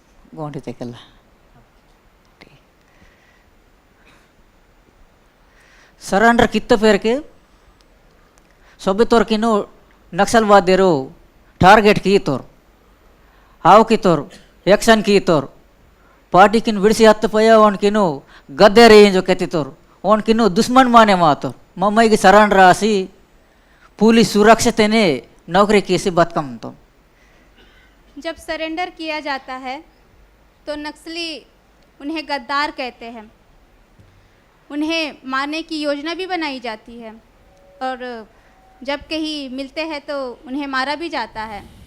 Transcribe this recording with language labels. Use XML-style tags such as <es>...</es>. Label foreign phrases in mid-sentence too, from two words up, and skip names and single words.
<gon>गोंडे तेकल्ला सरेंडर कित्त पेर के सभी तोर किनो नक्सलवादेरो टारगेट की तोर हाव की तोर एक्शन की तोर पार्टी किन विड़सी हत्त पया ओन किनो गद्दे रेंज जो कहती तोर ओन किनो दुश्मन माने मातो मम्मी की सरेंडर आसी पुलिस सुरक्षित ने नौकरी की से बात कम तो</gon> <hi>जब सरेंडर किया जाता है तो नक्सली उन्हें गद्दार कहते हैं, उन्हें मारने की योजना भी बनाई जाती है और जब कहीं मिलते हैं तो उन्हें मारा भी जाता है।</hi>